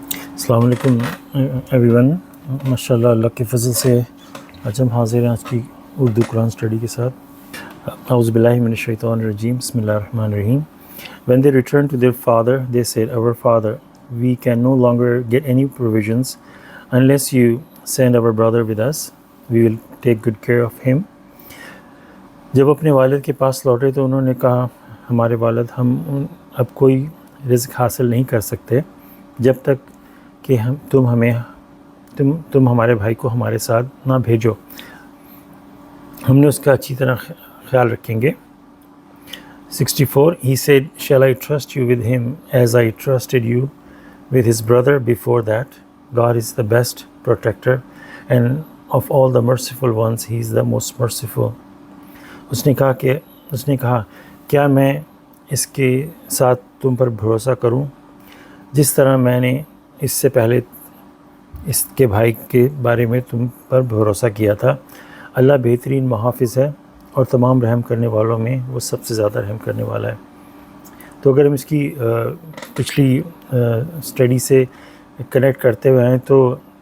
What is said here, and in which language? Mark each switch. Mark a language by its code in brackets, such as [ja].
[ur] السلام علیکم [en] everyone, [ur] ماشاء اللہ اللہ کے فضل سے آج ہم حاضر ہیں آج کی اردو قرآن اسٹڈی کے ساتھ۔ [ar] اعوذ باللہ من الشیطان الرجیم، بسم اللہ الرحمن الرحیم۔ [en] When they returned to their father, they said, "Our father, we can no longer get any provisions unless you send our brother with us. We will take good care of him." [ur] جب اپنے والد کے پاس لوٹے تو انہوں نے کہا، ہمارے والد، ہم اب کوئی رزق حاصل نہیں کر سکتے جب تک کہ تم ہمارے بھائی کو ہمارے ساتھ نہ بھیجو، ہم نے اس کا اچھی طرح خیال رکھیں گے۔ 64 [en] He said, "Shall I trust you with him as I trusted you with his brother before that? God is the best protector, and of all the merciful ones, he is the most merciful." [ur] اس نے کہا کیا میں اس کے ساتھ تم پر بھروسہ کروں جس طرح میں نے اس سے پہلے اس کے بھائی کے بارے میں تم پر بھروسہ کیا تھا۔ اللہ بہترین محافظ ہے اور تمام رحم کرنے والوں میں وہ سب سے زیادہ رحم کرنے والا ہے۔ تو اگر ہم اس کی پچھلی اسٹڈی سے کنیکٹ کرتے ہوئے ہیں تو